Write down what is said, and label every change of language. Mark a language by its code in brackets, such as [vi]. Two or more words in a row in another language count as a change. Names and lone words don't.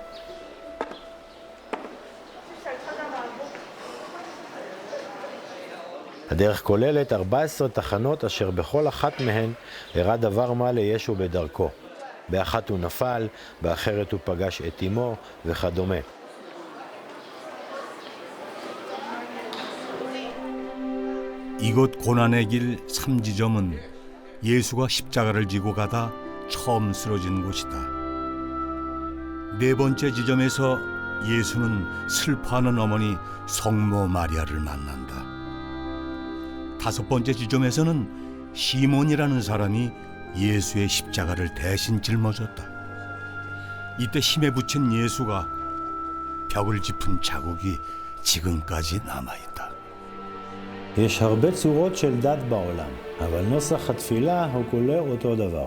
[he] הדרך כוללת 14 תחנות אשר בכל אחת מהן הראה דבר מה לישו בדרכו. באחת הוא נפל, באחרת הוא פגש את אמו וכדומה. [ko] 이곳 고난의 길 3지점은 예수가 십자가를 지고 가다 처음 쓰러진 곳이다. 네 번째 지점에서 예수는 슬퍼하는 어머니 성모 마리아를 만난다. 다섯 번째 지점에서는 시몬이라는 사람이 예수의 십자가를 대신 짊어졌다. 이때 힘에 부친 예수가 벽을 짚은 자국이 지금까지 남아있다. [he] יש הרבה צורות של דת בעולם, אבל נוסח התפילה הוא כולו אותו דבר.